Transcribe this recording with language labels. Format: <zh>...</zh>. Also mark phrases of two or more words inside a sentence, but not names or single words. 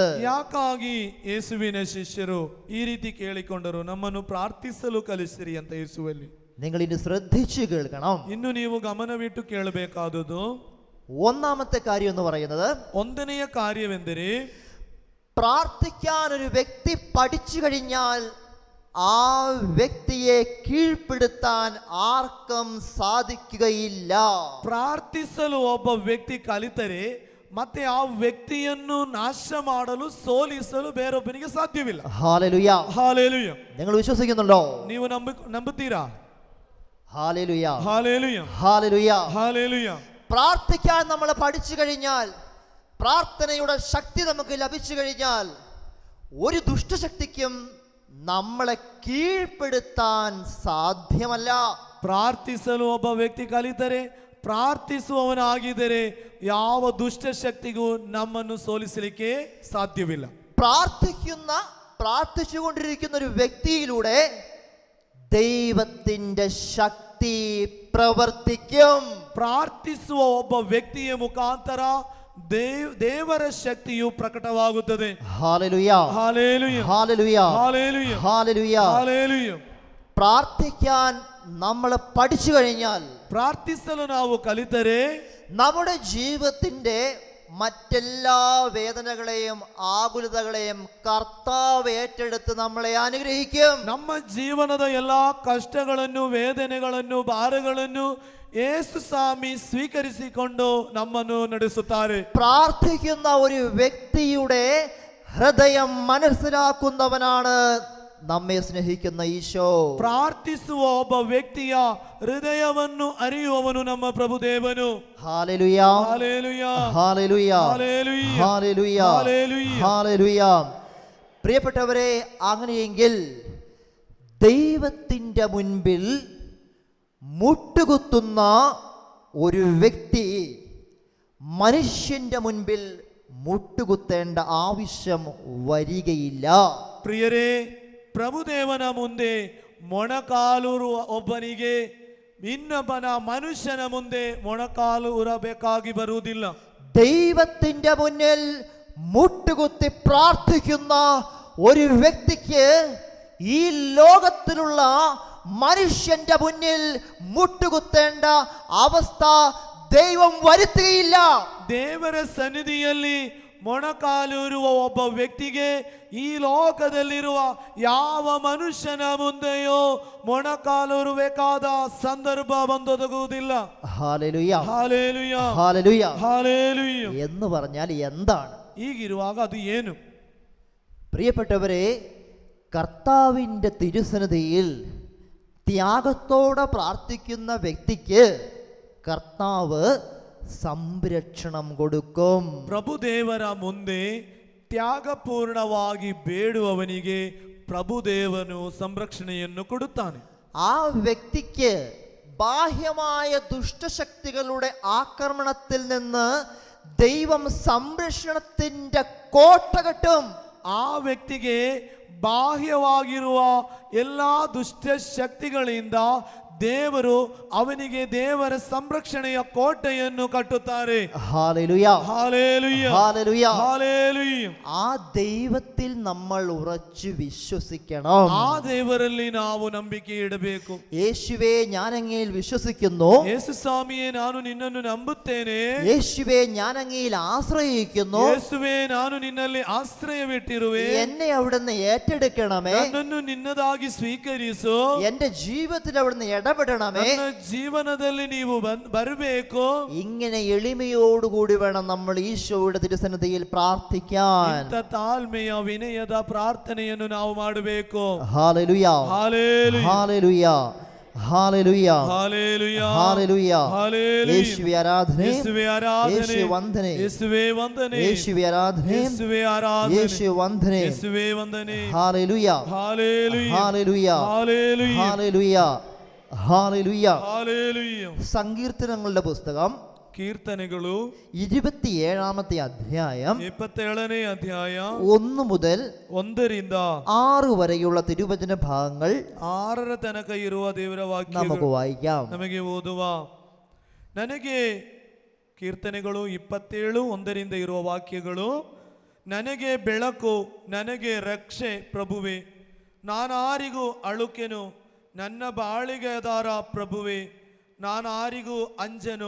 <kn>ಯಾಕಾಗಿ ಯೇಸುವಿನ ಶಿಷ್ಯರು ಈ ರೀತಿ ಕೇಳಿಕೊಂಡರು, ನಮ್ಮನ್ನು ಪ್ರಾರ್ಥಿಸಲು ಕಲಿಸಿರಿ ಅಂತ ಯೇಸುವಲ್ಲಿ?</kn> <ml>നിങ്ങൾ ഇനി ശ്രദ്ധിച്ചു കേൾക്കണം.</ml> <kn>ಇನ್ನು ನೀವು ಗಮನವಿಟ್ಟು ಕೇಳಬೇಕಾದುದು</kn> <ml>ഒന്നാമത്തെ കാര്യം എന്ന് പറയുന്നത്,</ml> <kn>ಒಂದನೆಯ ಕಾರ್ಯವೆಂದರೆ</kn> <ml>പ്രാർത്ഥിക്കാൻ ഒരു വ്യക്തി പഠിച്ചു കഴിഞ്ഞാൽ ആ വ്യക്തിയെ കീഴ്പ്പെടുത്താൻ ആർക്കും സാധിക്കുകയില്ല.</ml> <kn>ಪ್ರಾರ್ಥಿಸಲು ಒಬ್ಬ ವ್ಯಕ್ತಿ ಕಲಿತರೆ ಮತ್ತೆ ಆ ವ್ಯಕ್ತಿಯನ್ನು ನಾಶ ಮಾಡಲು, ಸೋಲಿಸಲು ಬೇರೊಬ್ಬನಿಗೆ ಸಾಧ್ಯವಿಲ್ಲ.</kn> <ml>ഹല്ലേലൂയ.</ml> <kn>ಹಾಲೇಲುಯ.</kn> <ml>നിങ്ങൾ വിശ്വസിക്കുന്നുണ്ടോ?</ml> <kn>ನೀವು ನಂಬುತ್ತೀರಾ?</kn> <ml>ഹല്ലേലൂയ,</ml> <kn>ಹಾಲೇಲುಯ,</kn> <ml>ഹല്ലേലൂയ.</ml> <kn>ಹಾಲೇಲುಯ.</kn> <ml>പ്രാർത്ഥിക്കാൻ നമ്മൾ പഠിച്ചു കഴിഞ്ഞാൽ, പ്രാർത്ഥനയുടെ ശക്തി നമുക്ക് ലഭിച്ചു കഴിഞ്ഞാൽ, ഒരു ദുഷ്ടശക്തിക്കും നമ്മളെ കീഴ്പ്പെടുത്താൻ സാധ്യമല്ല.</ml> <kn>ಪ್ರಾರ್ಥಿಸಲು ಒಬ್ಬ ವ್ಯಕ್ತಿ ಕಲಿತರೆ, ಪ್ರಾರ್ಥಿಸುವವನಾಗಿದ್ದರೆ ಯಾವ ದುಷ್ಟಶಕ್ತಿಗೂ ನಮ್ಮನ್ನು ಸೋಲಿಸಲಿಕ್ಕೆ ಸಾಧ್ಯವಿಲ್ಲ.</kn> <ml>പ്രാർത്ഥിച്ചുകൊണ്ടിരിക്കുന്ന ഒരു വ്യക്തിയിലൂടെ ദൈവത്തിന്റെ ശക്തി പ്രവർത്തിക്കും.</ml> <kn>ಪ್ರಾರ್ಥಿಸುವ ಒಬ್ಬ ವ್ಯಕ್ತಿಯ ಮುಖಾಂತರ ದೇವರ ಶಕ್ತಿಯು ಪ್ರಕಟವಾಗುತ್ತದೆ.</kn> <ml>ഹല്ലേലൂയ,</ml> <kn>ಹಾಲೇಲುಯ,</kn> <ml>ഹല്ലേലൂയ,</ml> <kn>ಹಾಲೇಲುಯ,</kn> <ml>ഹല്ലേലൂയ.</ml> <kn>ಹಾಲೇಲುಯ.</kn> <ml>പ്രാർത്ഥിക്കാൻ നമ്മൾ പഠിച്ചു കഴിഞ്ഞാൽ,</ml> <kn>ಪ್ರಾರ್ಥಿಸಲು ನಾವು ಕಲಿತರೆ</kn> <ml>നമ്മുടെ ജീവിതത്തിന്റെ മറ്റെല്ലാ വേദനകളെയും ആകുലതകളെയും കർത്താവ് ഏറ്റെടുത്ത് നമ്മളെ അനുഗ്രഹിക്കും.</ml> <kn>ನಮ್ಮ ಜೀವನದ ಎಲ್ಲಾ ಕಷ್ಟಗಳನ್ನು, ವೇದನೆಗಳನ್ನು, ಭಾರಗಳನ್ನು ಯೇಸು ಸ್ವಾಮಿ ಸ್ವೀಕರಿಸಿಕೊಂಡು ನಮ್ಮನ್ನು ನಡೆಸುತ್ತಾರೆ.</kn> <ml>പ്രാർത്ഥിക്കുന്ന ഒരു വ്യക്തിയുടെ ഹൃദയം മനസ്സിലാക്കുന്നവനാണ് നമ്മെ സ്നേഹിക്കുന്ന ഈശോ.</ml> <kn>ಪ್ರಾರ್ಥಿಸುವ ಒಬ್ಬ ವ್ಯಕ್ತಿಯ ಹೃದಯವನ್ನು ಅರಿಯುವವನು ನಮ್ಮ ಪ್ರಭುದೇವನು.</kn> <ml>ഹല്ലേലൂയ,</ml> <kn>ಹಾಲೇಲುಯ,</kn> <ml>ഹല്ലേലൂയ,</ml> <kn>ಹಾಲೇಲುಯ,</kn> <ml>ഹല്ലേലൂയ,</ml> <kn>ಹಾಲೇಲುയ.</kn> <ml>ഹല്ലേലൂയ. പ്രിയപ്പെട്ടവരെ, അങ്ങനെയെങ്കിൽ ദൈവത്തിന്റെ മുൻപിൽ മുട്ടുകുത്തുന്ന ഒരു വ്യക്തി മനുഷ്യന്റെ മുൻപിൽ മുട്ടുകുത്തേണ്ട ആവശ്യം വരികയില്ല.</ml> <kn>ಪ್ರಿಯರೇ, ಪ್ರಭುದೇವನ ಮುಂದೆ ಮೊಣಕಾಲೂರುವ ಒಬ್ಬನಿಗೆ ಇನ್ನೊಬ್ಬನ ಮನುಷ್ಯನ ಮುಂದೆ ಮೊಣಕಾಲು ಉರಬೇಕಾಗಿ ಬರುವುದಿಲ್ಲ.</kn> <ml>ദൈവത്തിന്റെ മുന്നിൽ മുട്ടുകുത്തി പ്രാർത്ഥിക്കുന്ന ഒരു വ്യക്തിക്ക് ഈ ലോകത്തിലുള്ള മനുഷ്യന്റെ മുന്നിൽ മുട്ടുകുത്തേണ്ട അവസ്ഥ ദൈവം വരുത്തുകയില്ല.</ml> <kn>ದೇವರ ಸನ್ನಿಧಿಯಲ್ಲಿ ಮೊಣಕಾಲೂರುವ ಒಬ್ಬ ವ್ಯಕ್ತಿಗೆ ಈ ಲೋಕದಲ್ಲಿರುವ ಯಾವ ಮನುಷ್ಯನ ಮುಂದೆಯೋ ಮೊಣಕಾಲೂರಬೇಕಾದ ಸಂದರ್ಭ ಬಂದೊದಗುವುದಿಲ್ಲ.</kn> <ml>ഹല്ലേലൂയ,</ml> <kn>ಹಾಲೇಲುಯ,</kn> <ml>ഹല്ലേലൂയ.</ml> <kn>ಹಾಲೇಲುಯ.</kn> <ml>എന്ന് പറഞ്ഞാൽ എന്താണ്?</ml> <kn>ಹೀಗಿರುವಾಗ ಅದು ಏನು?</kn> <ml>പ്രിയപ്പെട്ടവരെ, കർത്താവിൻ്റെ തിരുസന്നിധിയിൽ ത്യാഗത്തോടെ പ്രാർത്ഥിക്കുന്ന വ്യക്തിക്ക് കർത്താവ് സംരക്ഷണം കൊടുക്കും.</ml> <kn>ಪ್ರಭುದೇವರ ಮುಂದೆ ತ್ಯಾಗಪೂರ್ಣವಾಗಿ ಬೇಡುವವನಿಗೆ ಪ್ರಭುದೇವನು ಸಂರಕ್ಷಣೆಯನ್ನು ಕೊಡುತ್ತಾನೆ.</kn> <ml>ആ വ്യക്തിക്ക് ബാഹ്യമായ ദുഷ്ടശക്തികളുടെ ആക്രമണത്തിൽ നിന്ന് ദൈവം സംരക്ഷണത്തിന്റെ കോട്ട കെട്ടും.</ml> <kn>ಆ ವ್ಯಕ್ತಿಗೆ ಬಾಹ್ಯವಾಗಿರುವ ಎಲ್ಲ ದುಷ್ಟ ಶಕ್ತಿಗಳಿಂದ ದೇವರು ಅವನಿಗೆ ದೇವರ ಸಂರಕ್ಷಣೆಯ ಕೋಟೆಯನ್ನು ಕಟ್ಟುತ್ತಾರೆ.</kn> <ml>ഹല്ലേലൂയ ഹല്ലേലൂയ, ഹല്ലേലൂയ ഹല്ലേലൂയ. ആ ദൈവത്തിൽ നമ്മൾ ഉറച്ചു വിശ്വസിക്കണം.</ml> <kn>ആ ದೇವರಲ್ಲಿ ನಾವು ನಂಬಿಕೆ ಇಡಬೇಕು.</kn> <ml>യേശുവേ ഞാൻ അങ്ങയിൽ വിശ്വസിക്കുന്നു,</ml> <kn>ಯೇಸು ಸ್ವಾಮಿಯೇ ನಾನು ನಿನ್ನನ್ನು ನಂಬುತ್ತೇನೆ,</kn> <ml>യേശുവേ ഞാൻ അങ്ങയിൽ ആശ്രയിക്കുന്നു,</ml> <kn>ಯೇಸುವೇ ನಾನು ನಿನ್ನಲ್ಲಿ ಆಶ್ರಯವಿಟ್ಟಿರುವೆ,</kn> <ml>എന്നെ അവിടുന്ന് ഏറ്റെടുക്കണമേ,</ml> <kn>ನನ್ನನ್ನು ನಿನ್ನದಾಗಿ ಸ್ವೀಕರಿಸು,</kn> <ml>എന്റെ ജീവിതത്തിൽ അവിടുന്ന് ഇടപെടണമേ.</ml> <kn>ನನ್ನ ಜೀವನದಲ್ಲಿ ನೀವು ಬರಬೇಕು.</kn> <ml>ഇങ്ങനെ എളിമയോടുകൂടി വേണം നമ്മൾ ഈശോയുടെ തിരുസന്നിധിയിൽ പ്രാർത്ഥിക്കാൻ.</ml> <kn>ಇಂಥ ತಾಳ್ಮೆಯ ವಿನಯದ ಪ್ರಾರ್ಥನೆಯನ್ನು ನಾವು ಮಾಡಬೇಕು.</kn> <ml>ഹല്ലേലൂയ ഹല്ലേലൂയ, ഹല്ലേലൂയ ഹല്ലേലൂയ ഹല്ലേലൂയ, ഹല്ലേലൂയ. ഹല്ലേലൂയ. യേശുവേ ആരാധന,</ml> <kn>യേശുവേ ആരാധನೆ,</kn> <ml>യേശുവേ വന്ദനം,</ml> <kn>യേശുവേ ವಂದನೆ,</kn> <ml>യേശുവേ ആരാധന,</ml> <kn>യേശുവേ ಆರಾಧನೆ,</kn> <ml>യേശുവേ വന്ദനം,</ml> <kn>യേശുവേ ವಂದನೆ.</kn> <ml>ഹല്ലേലൂയ ഹല്ലേലൂയ, ഹല്ലേലൂയ ഹല്ലേലൂയ, ഹല്ലേലൂയ ഹല്ലേലൂയ. ഹല്ലേലൂയ. സങ്കീർത്തനങ്ങളുടെ പുസ്തകം</ml> <kn>കീർത്തനಗಳು</kn> <ml>27-ാമത്തെ അധ്യായം</ml> <kn>27ನೇ ಅಧ್ಯಾಯ</kn> <ml>1 മുതൽ</ml> <kn>1ರಿಂದ</kn> <ml>6 വരെയുള്ള തിരുവചന ഭാഗങ്ങൾ</ml> <kn>6ರ ತನಕ ಇರುವ ದೇವರ</kn> <ml>നമുക്ക്</ml> <kn>ವಾಕ್ಯಗಳು</kn> <ml>വായിക്കാം.</ml> <kn>ನಮಗೆ ಓದುವ. ನನಗೆ ಕೀರ್ತನೆಗಳು 27 1ರಿಂದ ಇರುವ ವಾಕ್ಯಗಳು. ನನಗೆ ಬೆಳಕು, ನನಗೆ ರಕ್ಷೆ ಪ್ರಭುವೆ, ನಾನಾರಿಗೂ ಅಳುಕೆನು, ನನ್ನ ಬಾಳಿಗೆ ಆಧಾರ ಪ್ರಭುವೆ, ನಾನಾರಿಗೂ ಅಂಜನು.</kn>